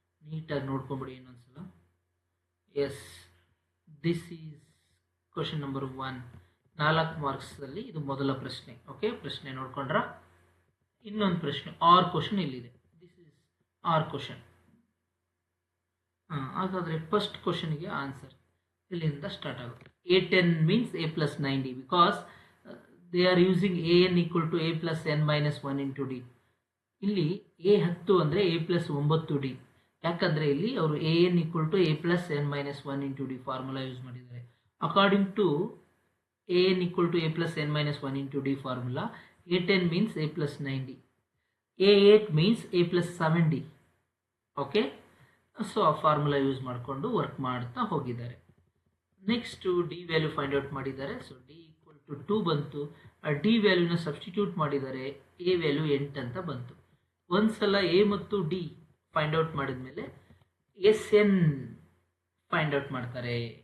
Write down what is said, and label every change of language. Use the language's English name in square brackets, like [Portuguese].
[Kannada] ನೀಟಾಗಿ ನೋಡ್ಕೊಂಬಿಡಿ ಇನ್ನೊಂದ್ಸಲ. [English] Yes, this is question number 1. [Kannada] 4 ಮಾರ್ಕ್ಸಲ್ಲಿ ಇದು ಮೊದಲ ಪ್ರಶ್ನೆ. ಓಕೆ, ಪ್ರಶ್ನೆ ನೋಡ್ಕೊಂಡ್ರ? ಇನ್ನೊಂದು ಪ್ರಶ್ನೆ ಆರ್ ಕ್ವಶನ್ ಇಲ್ಲಿದೆ. [English] This is our question. [Kannada] ಹಾಗಾದರೆ ಫಸ್ಟ್ ಕ್ವಶನ್ಗೆ ಆನ್ಸರ್ ಇಲ್ಲಿಂದ ಸ್ಟಾರ್ಟ್ ಆಗುತ್ತೆ. [English] A10 means A plus 9D because they are using AN equal to A plus N minus 1 into D. [Kannada] ಇಲ್ಲಿ A10 ಅಂದರೆ A plus 9D. ಯಾಕಂದರೆ ಇಲ್ಲಿ ಅವರು [English] AN equal to A plus N minus 1 into D [Kannada] formula use ಮಾಡಿದ್ದಾರೆ. [English] According to AN equal to A plus N minus 1 into D formula, A10 means A plus 9D, A8 means A plus 7D. [Kannada] Okay, so ಆ formula use ಮಾಡಿಕೊಂಡು work ಮಾಡ್ತಾ ಹೋಗಿದ್ದಾರೆ. Next D value find out ಮಾಡಿದ್ದಾರೆ. So D equal to 2 ಬಂತು. ಆ D ವ್ಯಾಲ್ಯೂನ substitute ಮಾಡಿದ್ದಾರೆ. A value 8 ಅಂತ ಬಂತು. ಒಂದ್ಸಲ ಎ ಮತ್ತು ಡಿ ಫೈಂಡ್ ಔಟ್ ಮಾಡಿದ್ಮೇಲೆ ಎಸ್ ಎನ್ ಫೈಂಡ್ ಔಟ್ ಮಾಡ್ತಾರೆ.